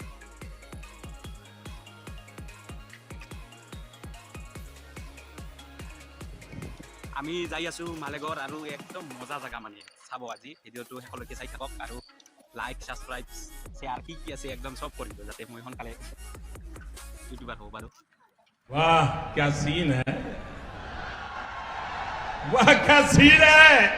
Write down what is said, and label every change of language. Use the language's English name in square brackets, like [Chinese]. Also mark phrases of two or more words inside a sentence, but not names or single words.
[Assamese] আমি যাই আছোঁ মালেগড় আৰু একদম [Hindi] मज़ा जगह, [Assamese] মানে চাব আজি ভিডিঅ'টো শেষলৈকে চাই থাকক আৰু লাইক, ছাবস্ক্ৰাইব, শ্বেয়াৰ কি আছে একদম চব কৰিব, যাতে মই সোনকালে ইউটিউবাৰ হ'ব পাৰোঁ। [Hindi] वाह क्या सीन है, वाह क्या सीन है।